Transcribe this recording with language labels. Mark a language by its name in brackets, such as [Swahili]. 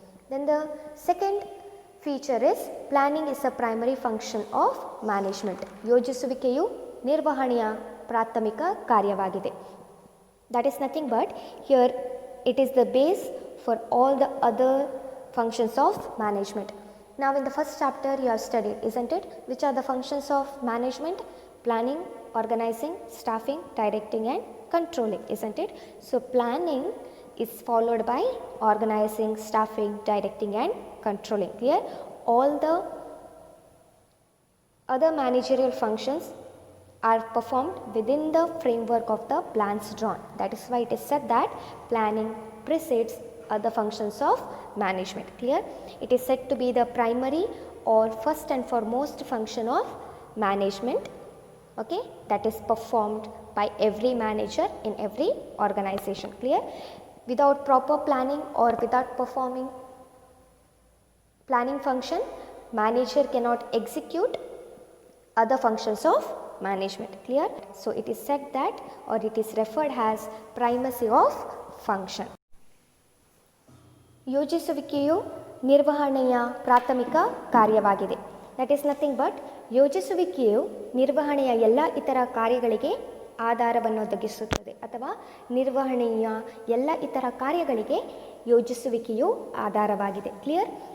[English] Then the second feature is planning is a primary function of management. [Kannada] ಯೋಜಿಸುವಿಕೆಯು ನಿರ್ವಹಣೆಯ ಪ್ರಾಥಮಿಕ ಕಾರ್ಯವಾಗಿದೆ. [English] That is nothing but here it is the base for all the other functions of management. Now in the first chapter you have studied, isn't it, which are the functions of management? Planning, organizing, staffing, directing and controlling, isn't it? So planning is followed by organizing, staffing, directing and controlling. Clear? All the other managerial functions are performed within the framework of the plans drawn. That is why it is said that planning precedes other functions of management. Clear? It is said to be the primary or first and foremost function of management, okay, that is performed by every manager in every organization. Clear? Without proper planning or without performing planning function, manager cannot execute other functions of management. Clear? So it is said that, or it is referred as primacy of function. [Kannada] ಯೋಜಿಸುವಿಕೆಯು ನಿರ್ವಹಣೆಯ ಪ್ರಾಥಮಿಕ ಕಾರ್ಯವಾಗಿದೆ. [English] that is nothing but [Kannada] ಯೋಜಿಸುವಿಕೆಯು ನಿರ್ವಹಣೆಯ ಎಲ್ಲ ಇತರ ಕಾರ್ಯಗಳಿಗೆ ಆಧಾರವನ್ನು ಒದಗಿಸುತ್ತದೆ ಅಥವಾ ನಿರ್ವಹಣೆಯ ಎಲ್ಲ ಇತರ ಕಾರ್ಯಗಳಿಗೆ ಯೋಜಿಸುವಿಕೆಯು ಆಧಾರವಾಗಿದೆ. ಕ್ಲಿಯರ್?